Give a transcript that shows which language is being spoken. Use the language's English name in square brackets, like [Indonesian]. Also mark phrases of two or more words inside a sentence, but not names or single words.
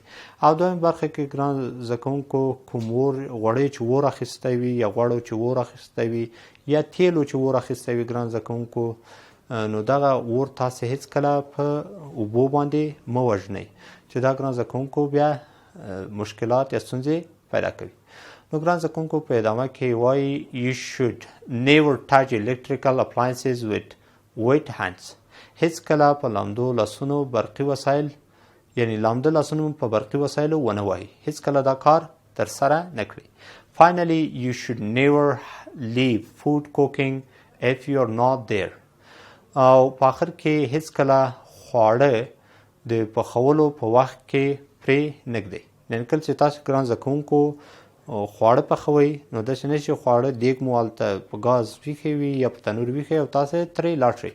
[Pashto] او دویم برخه کې ګران زده کوونکو کوم غوړی چې اور اخیستی وي یا غوړو چې اور اخیستی وي یا تیلو چې اور اخیستی وي ګران زده کوونکو نو دغه اور تاسې هیڅکله په اوبو باندې مه وژنئ چې دا ګران زده کوونکو بیا مشکلات یا ستونزې پیدا کوي. نو ګران زده کوونکو په ادامه کې وایي [English] You should never touch electrical appliances with wet hands. [Pashto] هیڅکله په لامدو لاسونو برقي وسایل یعنی لامده لاسونه په برقي وسایلو ونه وهئ. هیڅکله دا کار ترسره نه کړئ. [English] Finally, you should never leave food cooking if you are not there. [Pashto] او په آخر کې هیڅکله خواړه د پخولو په وخت کې پرې نه ږدئ. یعنې کله چې تاسو ګران زده کوونکو خواړه پخوئ نو داسې نه چې خواړه دیګ مو هلته په ګاز ویښی وي یا په تنور ویښی او تاسې ترې لاړ شئ.